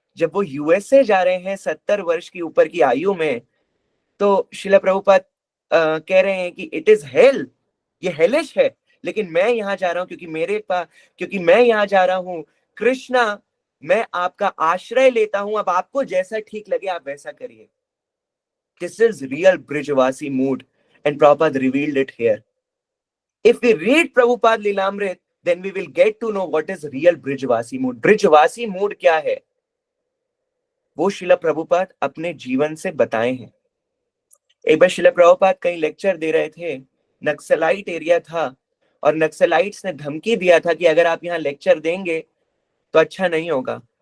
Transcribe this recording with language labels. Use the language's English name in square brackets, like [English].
[Hindi] जब वो यूएसए जा रहे हैं 70 वर्ष की ऊपर की आयु में, तो शिला प्रभुपाद कह रहे हैं कि [English] it is hell, [Hindi] ये हेलिश है, लेकिन मैं यहाँ जा रहा हूँ क्योंकि मैं यहाँ जा रहा हूँ, कृष्णा मैं आपका आश्रय लेता हूं, अब आपको जैसा ठीक लगे आप वैसा करिए। [English] This is real Brijvasi mood and Prabhupada revealed it here. If we read Prabhupada Lilamrit, then we will get to know what is real Brijvasi mood. [Hindi] Brijvasi mood क्या है, वो शिला प्रभुपाद अपने जीवन से बताए हैं। एक बार शिला प्रभुपाद कहीं लेक्चर दे रहे थे, नक्सलाइट एरिया था और नक्सलाइट्स ने धमकी दिया था कि अगर आप यहाँ लेक्चर देंगे तो अच्छा नहीं होगा।